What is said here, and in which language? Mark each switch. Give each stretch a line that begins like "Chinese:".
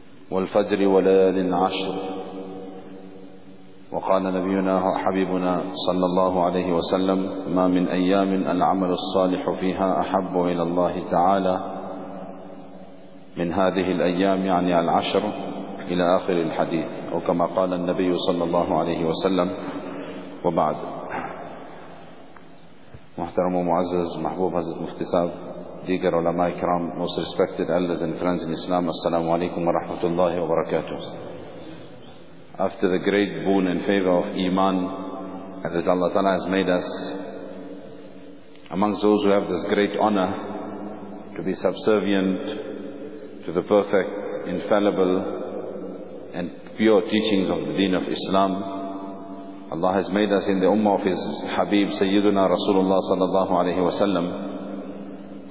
Arabic: والفجر وليال عشر، وقال نبينا وحبيبنا صلى الله عليه وسلم: ما من أيام العمل الصالح فيها أحب إلى الله تعالى من هذه الأيام، يعني العشر، إلى آخر الحديث، أو كما قال النبي صلى الله عليه وسلم.
Urdu: وبعد، محترم ومعزز محبوب حضرت مفتي صاحب، ديگر علماء كرام،
English: most respected elders and friends in Islam،
Arabic: السلام عليكم ورحمة الله وبركاته.
English: After the great boon and favor of Iman that Allah Ta'ala has made us, amongst those who have this great honor to be subservient to the perfect, infallible, and pure teachings of the Deen of Islam, Allah has made us in the Ummah of His Habib Sayyiduna Rasulullah Sallallahu Alaihi Wasallam.